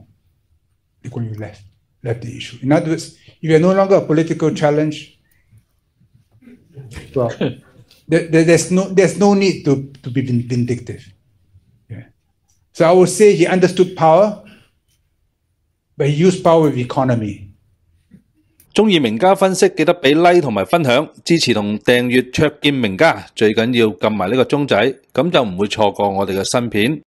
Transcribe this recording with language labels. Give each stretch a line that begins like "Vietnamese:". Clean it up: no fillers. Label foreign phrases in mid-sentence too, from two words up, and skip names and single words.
English: Lee Kuan Yew left the issue. In other words, if you are no longer a political challenge, well, there's no need to be vindictive. Yeah. So I would say he understood power, but he used power with economy.
Cantonese: 中意名家分析，記得俾 like 同埋分享，支持同訂閱卓見名家，最緊要撳埋呢個鐘仔，咁就唔會錯過我哋嘅新片。